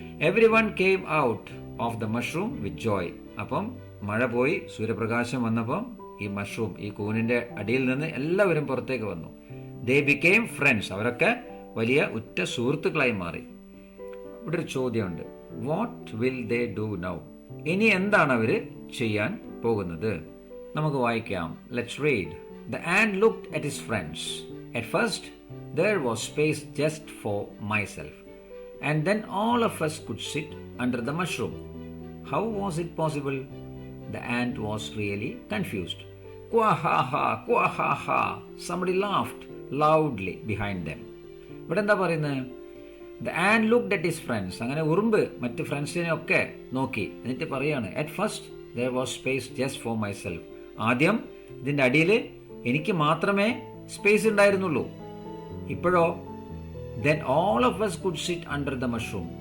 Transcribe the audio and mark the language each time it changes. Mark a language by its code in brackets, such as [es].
[en] Everyone came out of the mushroom with joy. [ml] അപ്പം മഴ പോയി, സൂര്യപ്രകാശം വന്നപ്പം ഈ മഷ്റൂം, ഈ കൂനിന്റെ അടിയിൽ നിന്ന് എല്ലാവരും പുറത്തേക്ക് വന്നു. [en] They became friends. [ml] അവരൊക്കെ വലിയ ഉറ്റ സുഹൃത്തുക്കളായി മാറി. ഇവിടെ ഒരു ചോദ്യമുണ്ട്. [en] What will they do now? [ml] ഇനി എന്താണ് അവര് ചെയ്യാൻ പോകുന്നത്? നമുക്ക് വായിക്കാം. [en] Let's read. The and looked at his friends. At first there was space just for myself, and then all of us could sit under the mushroom. How was it possible? The ant was really confused. Quahaha, quahaha. Somebody laughed loudly behind them. [ml] ഇവിടെ എന്താ പറയുന്നത്? [en] The and looked at his friends. [ml] അങ്ങനെ ഉറുമ്പ് മറ്റ് ഫ്രണ്ട്സിനെ ഒക്കെ നോക്കി. എന്നിട്ട് പറയാണ്, [en] At first there was space just for myself. [ml] ആദ്യം ഇതിന്റെ അടിയിൽ എനിക്ക് മാത്രമേ സ്പേസ് ഉണ്ടായിരുന്നുള്ളൂ. ഇപ്പോഴോ, [en] Then all of us could sit under the mushroom.